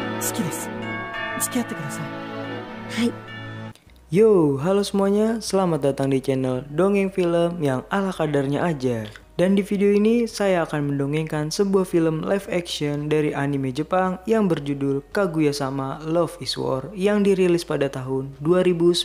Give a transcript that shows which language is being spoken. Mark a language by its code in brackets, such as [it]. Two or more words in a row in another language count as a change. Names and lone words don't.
[ja] きです。付き合ってください。はい。 [id] Yo, halo semuanya, selamat datang di channel Dongeng Film yang ala kadarnya aja. Dan di video ini saya akan mendongengkan sebuah film live action dari anime Jepang yang berjudul Kaguya-sama Love is War yang dirilis pada tahun 2019.